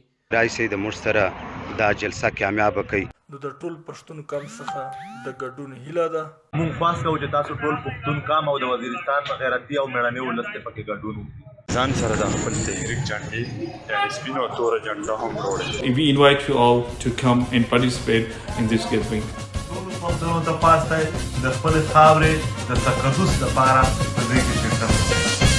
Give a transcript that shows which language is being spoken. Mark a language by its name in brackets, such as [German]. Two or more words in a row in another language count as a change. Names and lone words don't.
[Pashto] رئیس د موږ سره دا جلسه کامیاب کړي. نو د ټول پښتون قوم څخه د ګډون هیله ده. موږ خواست کوو چې تاسو ټول پښتون قام او د وزیرستان غیرتي او مېړني ولس ته پکې ګډون وکړو. ځان سره د خپل تحریک جنډې یعنې سپین او توره جنډه هم وروړئ. [English] We invite you all to come and participate in this gathering. [Pashto] ټولو پښتنو ته خواست دی د خپلې خاورې د تقدس لپاره په دې کې شرکت وکړي.